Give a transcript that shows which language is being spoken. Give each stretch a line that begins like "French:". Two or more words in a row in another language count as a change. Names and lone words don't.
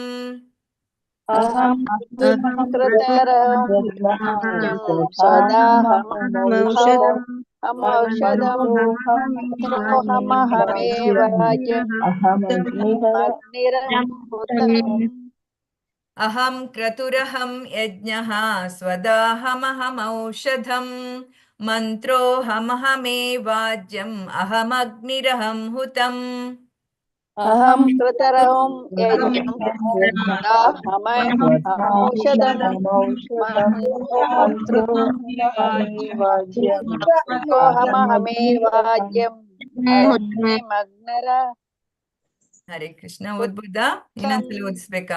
Sanskrit: ಅಹಂ ಕ್ರತುರಹಂ ಯಜ್ಞಂ ಸ್ವದಾಹಮೌಷಧಂ ಮಂತ್ರೋಹಮಹಮೇವಾಜಂ ಅಹಮಗ್ನಿರಹಂ ಹುತಂ ಅಹಂ ಕ್ರತುರಹಂ ಯಜ್ಞಃ ಸ್ವದಾಹಮಹಮೌಷಧಂ ಮಂತ್ರೋಹಮಹಮೇವಾಜ್ಯಂ ಅಹಮಗ್ನಿರಹಂ ಹುತಂ ಅಹಂ ಕ್ರತುರಹಂ ಯಜ್ಞಂ ಸ್ವದಾಹಮೌಷಧಂ ಮಂತ್ರೋಹಮಹಮೇವಾಜ್ಯಂ ಮಗ್ನರ.
Kannada: ಹರೇ ಕೃಷ್ಣ. ಓದ್ಬೋದಾ? ಇನ್ನೊಂದ್ಸಲ ಓದಿಸ್ಬೇಕಾ?